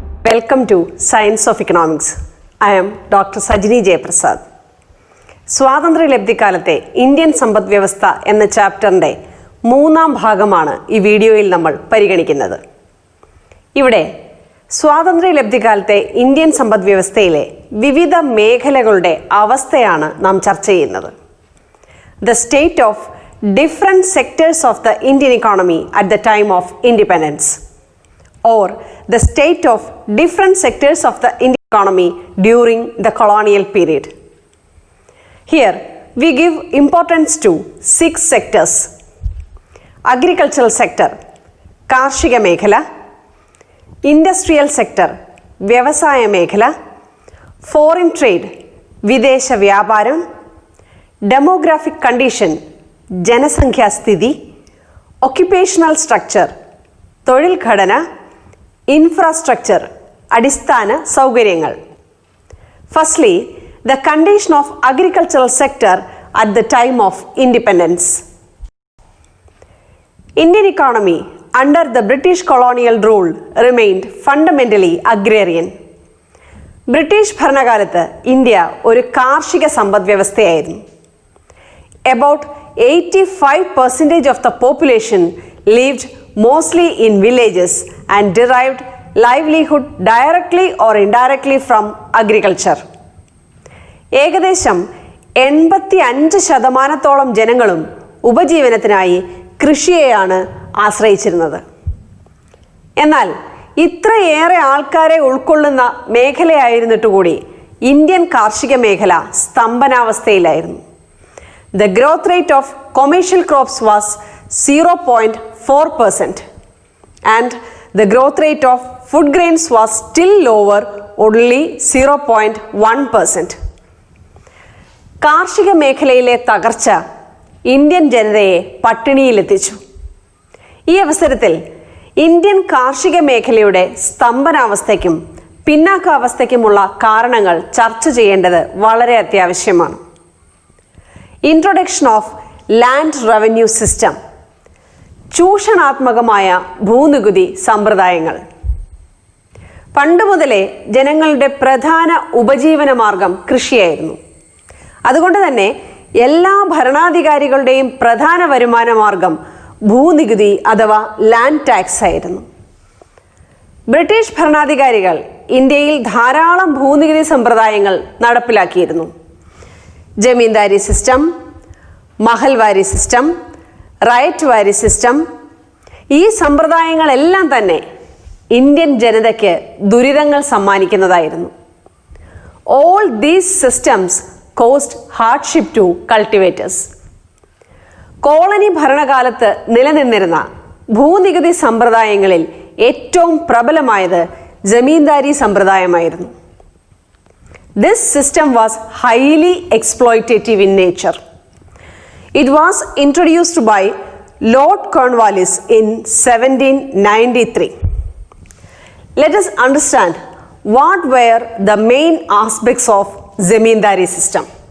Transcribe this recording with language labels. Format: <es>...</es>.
<en>Welcome to Science of Economics. I am Dr. SAJANI JAYAPRASAD.</en> <ml>സ്വാതന്ത്ര്യലബ്ധിക്കാലത്തെ Indian സമ്പദ്വ്യവസ്ഥ എന്ന ചാപ്റ്ററിൻ്റെ മൂന്നാം ഭാഗമാണ് ഈ വീഡിയോയിൽ നമ്മൾ പരിഗണിക്കുന്നത്. ഇവിടെ സ്വാതന്ത്ര്യലബ്ധിക്കാലത്തെ ഇന്ത്യൻ സമ്പദ്വ്യവസ്ഥയിലെ വിവിധ മേഖലകളുടെ അവസ്ഥയാണ് നാം ചർച്ച ചെയ്യുന്നത്.</ml> <en>The state of different sectors of the Indian economy at the time of independence, or the state of different sectors of the Indian economy during the colonial period. Here we give importance to 6 sectors: agricultural sector,</en> <ml>കാർഷിക മേഖല;</ml> <en>industrial sector,</en> <ml>വ്യവസായ മേഖല;</ml> <en>foreign trade,</en> <ml>വിദേശ വ്യാപാരം;</ml> <en>demographic condition, ജനസംഖ്യാസ്ഥിതി; occupational structure,</en> <ml>തൊഴിൽ ഘടന;</ml> <en>infrastructure,</en> <ml>അടിസ്ഥാന സൗകര്യങ്ങൾ.</ml> <en>Firstly, the condition of agricultural sector at the time of independence. Indian economy under the British colonial rule remained fundamentally agrarian.</en> <ml>British ഭരണകാലത്ത് India ഒരു കാർഷിക സമ്പദ്വ്യവസ്ഥയായിരുന്നു.</ml> <en>About 85% of the population lived mostly in villages and derived livelihood directly or indirectly from agriculture.</en> <ml>ഏകദേശം 85% ജനങ്ങളും ഉപജീവനത്തിനായി കൃഷിയെയാണ് ആശ്രയിച്ചിരുന്നത്. എന്നാൽ ഇത്രയേറെ ആൾക്കാരെ ഉൾക്കൊള്ളുന്ന മേഖലയായിരുന്നിട്ടുകൂടി Indian കാർഷിക മേഖല സ്തംഭനാവസ്ഥയിലായിരുന്നു.</ml> <en>The growth rate of commercial crops was 0.4% and the growth rate of food grains was still lower, only 0.1%.</en> <ml>കാർഷിക മേഖലയിലെ തകർച്ച ഇന്ത്യൻ ജനതയെ പട്ടിണിയിലെത്തിച്ചു. ഈ അവസരത്തിൽ ഇന്ത്യൻ കാർഷിക മേഖലയുടെ സ്തംഭനാവസ്ഥയ്ക്കും പിന്നാക്കാവസ്ഥയ്ക്കുമുള്ള കാരണങ്ങൾ ചർച്ച ചെയ്യേണ്ടത് വളരെ അത്യാവശ്യമാണ്.</ml> <en>introduction of land revenue system,</en> <ml>ചൂഷണാത്മകമായ ഭൂനികുതി സമ്പ്രദായങ്ങൾ. പണ്ടുമുതലേ ജനങ്ങളുടെ പ്രധാന ഉപജീവന മാർഗം കൃഷിയായിരുന്നു. അതുകൊണ്ട് തന്നെ എല്ലാ ഭരണാധികാരികളുടെയും പ്രധാന വരുമാന മാർഗം ഭൂനികുതി അഥവാ ലാൻഡ് ടാക്സ് ആയിരുന്നു. ബ്രിട്ടീഷ് ഭരണാധികാരികൾ ഇന്ത്യയിൽ ധാരാളം ഭൂനികുതി സമ്പ്രദായങ്ങൾ നടപ്പിലാക്കിയിരുന്നു. Zamindari system, Mahalwari system, റയറ്റ്വാരി system. ഈ സമ്പ്രദായങ്ങളെല്ലാം തന്നെ ഇന്ത്യൻ ജനതയ്ക്ക് ദുരിതങ്ങൾ സമ്മാനിക്കുന്നതായിരുന്നു.</ml> <en>All these systems caused hardship to cultivators.</en> <ml>Colony ഭരണകാലത്ത് നിലനിന്നിരുന്ന ഭൂനികുതി സമ്പ്രദായങ്ങളിൽ ഏറ്റവും പ്രബലമായത് zamindari സമ്പ്രദായമായിരുന്നു.</ml> <en>This system was highly exploitative in nature. It was introduced by Lord Cornwallis in 1793. Let us understand what were the main aspects of Zamindari system.</en>